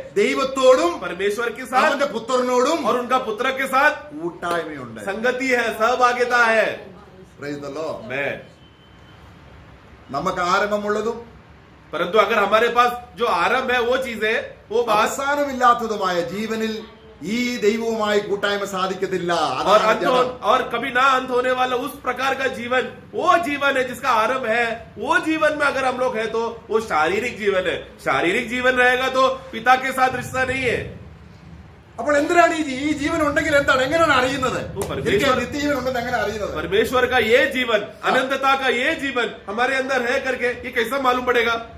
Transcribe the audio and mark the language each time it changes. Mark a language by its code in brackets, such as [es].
[ml] ദൈവത്തോടും [hi] परमेश्वर के साथ [ml] അവന്റെ പുത്രനോടും [hi] और उनका पुत्र के साथ [ml] കൂട്ടായ്മയുണ്ട്. [hi] संगति है, सहभागिता है। [en] Praise the Lord. [hi] मैं [ml] നമുക്ക് ആരംഭമുള്ളതും [hi] परंतु अगर हमारे पास जो आरंभ है वो चीज है, वो बात, [ml] അവസാനമില്ലാത്തതുമായ ജീവനിൽ ഈ ദൈവവുമായി കൂട്ടായ്മ സാധിക്കത്തില്ല. [hi] और अंत और कभी ना अंत होने वाला उस प्रकार का जीवन, वो जीवन है जिसका आरंभ है। वो जीवन में अगर हम लोग है तो वो शारीरिक जीवन है। शारीरिक जीवन रहेगा तो पिता के साथ रिश्ता नहीं है। [ml] അപ്പോൾ എന്തിനാണ് ഈ ജീവൻ ഉണ്ടെങ്കിൽ എന്താണ്, എങ്ങനെയാണ് അറിയുന്നത്? [hi] परमेश्वर [ml] നിത്യജീവൻ ഉണ്ടെന്ന് എങ്ങനെ അറിയുന്നത്? [hi] परमेश्वर का ये जीवन, अनंतता का ये जीवन हमारे अंदर है करके ये कैसा मालूम पड़ेगा?